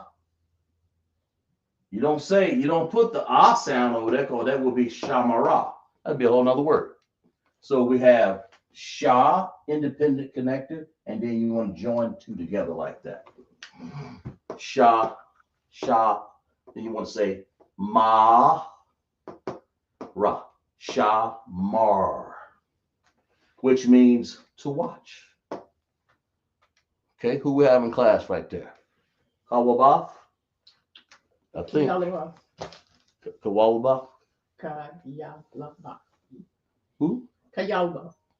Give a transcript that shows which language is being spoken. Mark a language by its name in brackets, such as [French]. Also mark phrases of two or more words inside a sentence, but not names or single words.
[English] You don't put the ah sound over there because that would be shamara. That'd be a whole nother word. So we have sha, independent connected, and then you want to join two together like that. Sha, sha. Then you want to say ma, ra, sha, mar, which means to watch. Okay, who we have in class right there? Kawabaf? I think. Kawabaf? Who? Kayalba.